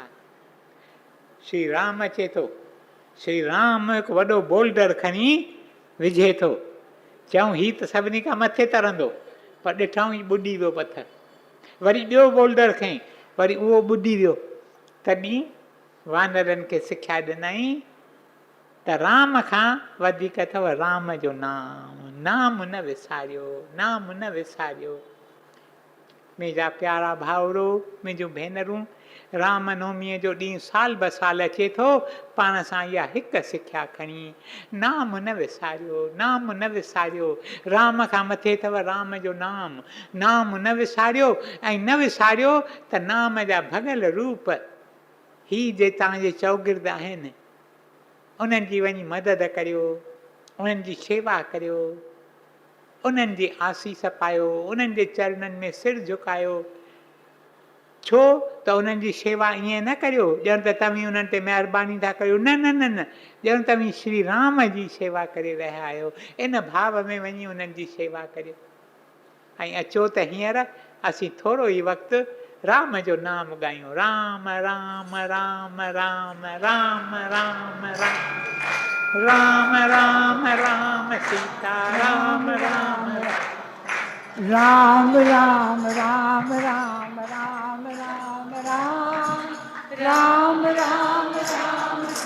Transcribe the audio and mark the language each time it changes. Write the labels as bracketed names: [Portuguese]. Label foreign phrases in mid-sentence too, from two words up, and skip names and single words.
[Sindhi] श्री राम अचे थो, श्री राम हिकु वॾो बोल्डर खणी विझे थो, चऊं हीउ त सभिनी खां मथे तरंदो, पर ॾिठऊं ही ॿुॾी वियो पत्थर। वरी ॿियो बोल्डर खईं, वरी उहो ॿुॾी वियो। तॾहिं वानरनि खे सिख्या ॾिनई त राम खां वधीक अथव राम जो नाम, नाम न विसारियो, नाम न विसारियो। मुंहिंजा प्यारा भाउरो, मुंहिंजूं भेनरूं, रामनवमीअ जो ॾींहुं साल ब साल अचे थो, पाण सां इहा हिकु सिख्या खणी, नाम न विसारियो, नाम न विसारियो। राम खां मथे अथव राम जो नाम, नाम न विसारियो। ऐं न विसारियो त नाम जा भॻल रूप ही जे तव्हांजे चौगिर्द आहिनि, उन्हनि जी वञी मदद करियो, उन्हनि जी शेवा करियो, उन्हनि जी आसीस पायो, उन्हनि जे चरणनि में सिर झुकायो। छो त उन्हनि जी शेवा ईअं न करियो ॼण त तव्हीं उन्हनि ते महिरबानी था करियो, न न न न, ॼण तव्हीं श्री राम जी शेवा करे रहिया आहियो। इन भाव में वञी उन्हनि जी शेवा करियो। ऐं अचो त हींअर असीं थोरो ई वक़्तु राम जो नाम ॻायूं, राम राम राम राम राम राम राम राम राम राम सीता राम राम राम राम राम राम राम राम राम राम राम राम सीता